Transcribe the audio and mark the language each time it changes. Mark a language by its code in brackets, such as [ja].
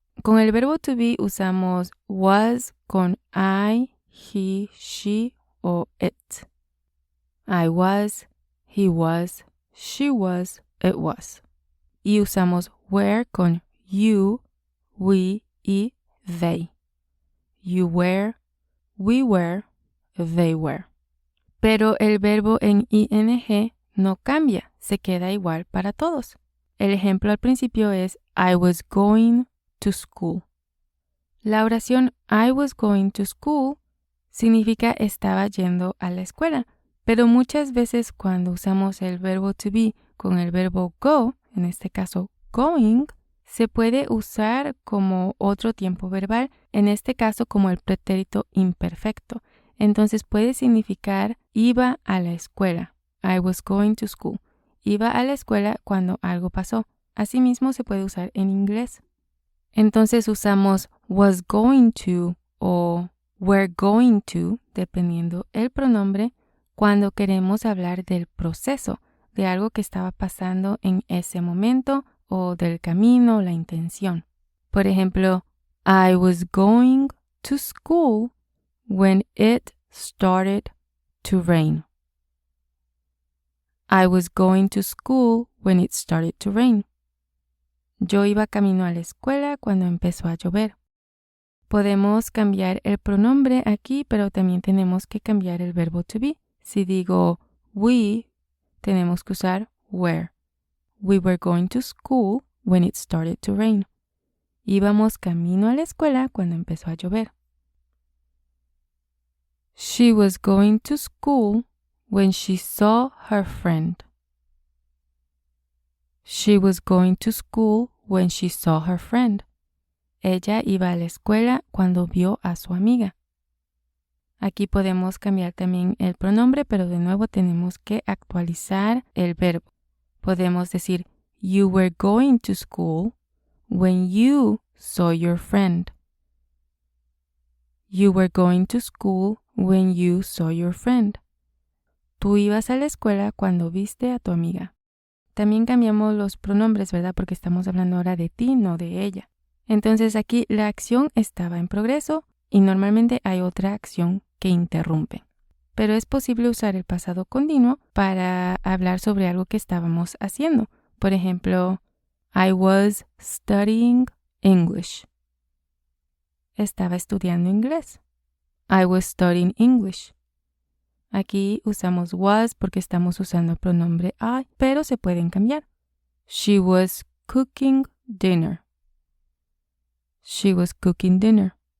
[es] Con el verbo to be usamos was con I, he, she o it. [en] I was, he was, she was, it was. [es] Y usamos were con you, we y they. [en] You were, we were, they were. [es] Pero el verbo en ing no cambia, se queda igual para todos. El ejemplo al principio es [en] I was going to school. [es] La oración [en] I was going to school [es] significa estaba yendo a la escuela, pero muchas veces cuando usamos el verbo to be con el verbo go, en este caso going, se puede usar como otro tiempo verbal, en este caso como el pretérito imperfecto. Entonces puede significar iba a la escuela. [en] I was going to school. [es] Iba a la escuela cuando algo pasó. Asimismo se puede usar en inglés. Entonces usamos was going to o were going to, dependiendo el pronombre, cuando queremos hablar del proceso, de algo que estaba pasando en ese momento o del camino, la intención. Por ejemplo, [en] I was going to school when it started to rain. I was going to school when it started to rain. [es] Yo iba camino a la escuela cuando empezó a llover. Podemos cambiar el pronombre aquí, pero también tenemos que cambiar el verbo to be. Si digo we, tenemos que usar were. [en] We were going to school when it started to rain. [es] Íbamos camino a la escuela cuando empezó a llover. [en] She was going to school when she saw her friend. She was going to school when she saw her friend. [es] Ella iba a la escuela cuando vio a su amiga. Aquí podemos cambiar también el pronombre, pero de nuevo tenemos que actualizar el verbo. Podemos decir, [en] you were going to school when you saw your friend. You were going to school when you saw your friend. [es] Tú ibas a la escuela cuando viste a tu amiga. También cambiamos los pronombres, ¿verdad? Porque estamos hablando ahora de ti, no de ella. Entonces aquí la acción estaba en progreso y normalmente hay otra acción que interrumpe. Pero es posible usar el pasado continuo para hablar sobre algo que estábamos haciendo. Por ejemplo, [en] I was studying English. [es] Estaba estudiando inglés. [en] I was studying English. [es] Aquí usamos was porque estamos usando el pronombre I, pero se pueden cambiar. [en] She was cooking dinner. She was cooking dinner.